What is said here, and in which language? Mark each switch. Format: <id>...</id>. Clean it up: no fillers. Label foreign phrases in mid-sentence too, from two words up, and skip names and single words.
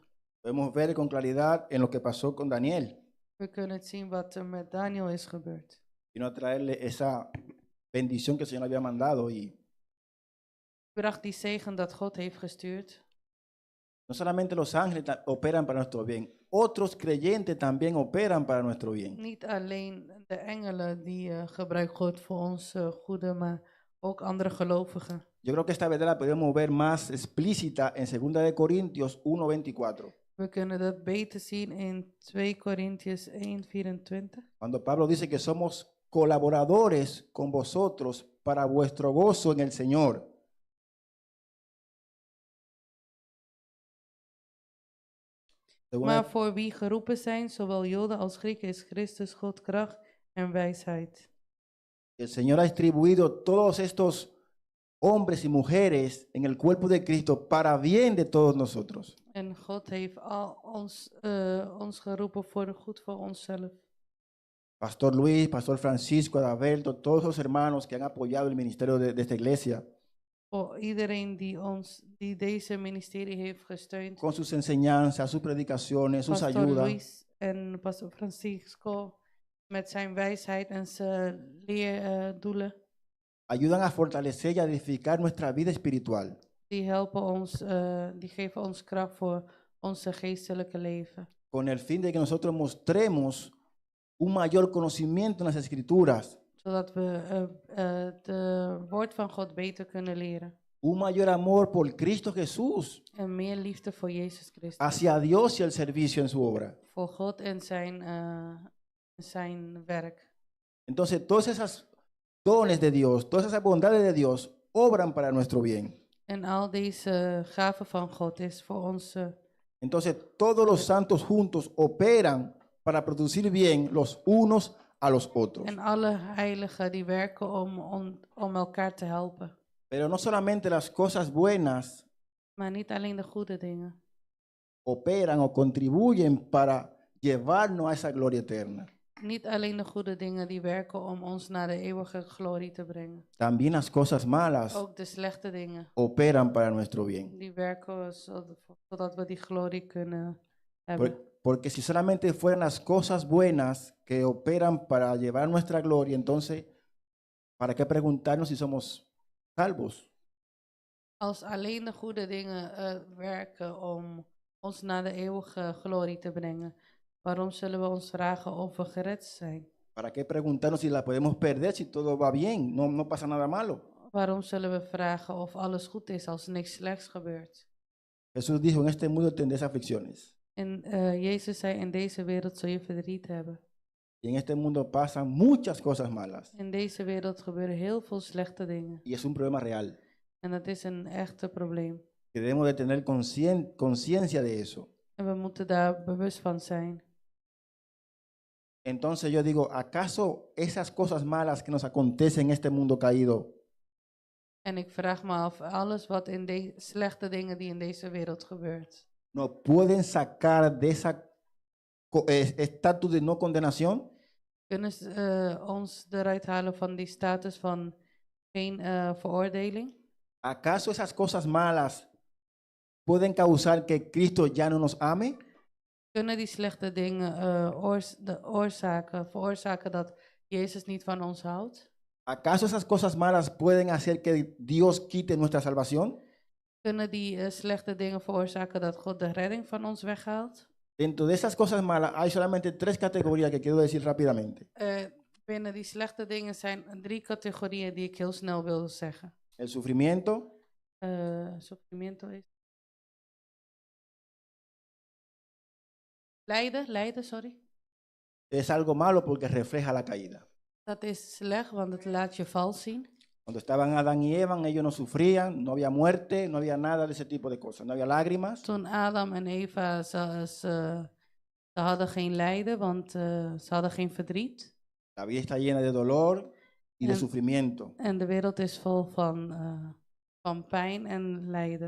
<es>Podemos ver con claridad en lo que pasó con Daniel.</es> <nl>We kunnen het zien wat er met Daniel is gebeurd.</nl> <es>Vino a traerle esa bendición que el Señor había mandado y</es> <nl>Bracht die zegen dat God heeft gestuurd.</nl> <es>no solamente los ángeles operan para nuestro bien, otros creyentes también operan para nuestro bien.</es> <nl>Niet alleen de engelen die gebruikt God voor ons goede, maar ook andere gelovigen.</nl> <es>Yo creo que esta verdad la podemos ver más explícita en 2 de Corintios 1:24.</es> <nl>We kunnen dat beter zien in 2 Korintiërs 1:24.</nl> <es>Cuando Pablo dice que somos colaboradores con vosotros para vuestro gozo en el Señor.</es> <nl>Maar voor wie geroepen zijn, zowel Joden als Grieken, is Christus God kracht en wijsheid.</nl> <es>El Señor ha distribuido todos estos hombres y mujeres en el cuerpo de Cristo para bien de todos nosotros.</es> <nl>En God heeft ons geroepen voor de goed voor onszelf.</nl> <es>Pastor Luis, Pastor Francisco, Adalberto, todos los hermanos que han apoyado el ministerio de esta iglesia</es> <nl>Voor iedereen die deze ministerie heeft gesteund. con sus enseñanzas, sus predicaciones, sus Pastor ayudas. Luis en Pastor Francisco met zijn wijsheid en zijn leerdoelen.</nl> <es>Ayudan a fortalecer y a edificar nuestra vida espiritual.</es> <nl>Die helpen ons, die geven ons kracht voor onze geestelijke leven.</nl> <es>Con el fin de que nosotros mostremos un mayor conocimiento en las escrituras,</es> <nl>Zodat we de woord van God beter kunnen leren.</nl> <es>un mayor amor por Cristo Jesús</es> <nl>En meer liefde voor Jezus Christus.</nl> <es>hacia Dios y el servicio en su obra.</es> <nl>Voor God en zijn werk.</nl> <es>Entonces, todas esas dones de Dios, todas esas bondades de Dios obran para nuestro bien.</es> <nl>En al deze gaven van God is voor ons.</nl> <es>Entonces, todos los santos juntos operan para producir bien los unos a los otros.</es> <nl>En alle heiligen die werken om elkaar te helpen.</nl> <es>Pero no solamente las cosas buenas</es> <nl>Maar niet alleen de goede dingen.</nl> <es>operan o contribuyen para llevarnos a esa gloria eterna.</es> <nl>Niet alleen de goede dingen die werken om ons naar de eeuwige glorie te brengen.</nl> <es>También las cosas malas</es> <nl>Ook de slechte dingen.</nl> <es>operan para nuestro bien.</es> <nl>Die werken zodat we die glorie kunnen hebben.</nl> <es>Porque si solamente fueran las cosas buenas que operan para llevar nuestra gloria, entonces, ¿para qué preguntarnos si somos salvos?</es> <nl>Als alleen de goede dingen werken om ons naar de eeuwige glorie te brengen, waarom zullen we ons vragen of we gered zijn?</nl> <es>¿Para qué preguntarnos si la podemos perder si todo va bien? No pasa nada malo.</es> <nl>Waarom zullen we vragen of alles goed is als niks slechts gebeurt?</nl> <es>Jesús dijo, en este mundo tendréis aflicciones.</es> <nl>En Jezus zei, in deze wereld zul je verdriet hebben.</nl> <es>Y en este mundo pasan muchas cosas malas.</es> <nl>In deze wereld gebeuren heel veel slechte dingen.</nl> <es>Y es un problema real.</es> <nl>En dat is een echte probleem.</nl> <es>Que debemos de tener conciencia de eso.</es> <nl>En we moeten daar bewust van zijn.</nl> <es>Entonces yo digo, ¿acaso esas cosas malas que nos acontecen en este mundo caído</es> <nl>En ik vraag me af, alles wat in de slechte dingen die in deze wereld gebeurt,</nl> <es>nos pueden sacar de esa estatus de no condenación?</es> <nl>kunnen ze ons eruit halen van die status van geen veroordeling?</nl> <es>¿Acaso esas cosas malas pueden causar que Cristo ya no nos ame?</es> <nl>Kunnen die slechte dingen veroorzaken dat Jezus niet van ons houdt?</nl> <es>¿Acaso esas cosas malas pueden hacer que Dios quite nuestra salvación?</es> <nl>Kunnen die slechte dingen veroorzaken dat God de redding van ons weghaalt?</nl> <es>Dentro de esas cosas malas hay solamente tres categorías que quiero decir rápidamente.</es> <nl>Binnen die slechte dingen zijn 3 categorieën die ik heel snel wil zeggen.</nl> <es>El sufrimiento,</es> <nl>Sufrimiento is. Lijden, sorry.</nl> <es>es algo malo porque refleja la caída.</es> <nl>Dat is slecht, want het laat je val zien.</nl> <es>Cuando estaban Adán y Eva, ellos no sufrían, no había muerte, no había nada de ese tipo de cosas, no había lágrimas.</es> <nl>Toen Adam en Eva, ze hadden geen lijden, want ze hadden geen verdriet.</nl> <es>La vida está llena de dolor y de</es> <nl>En-</nl> <es>sufrimiento,</es> <nl>En de wereld is vol van pijn en lijden.</nl>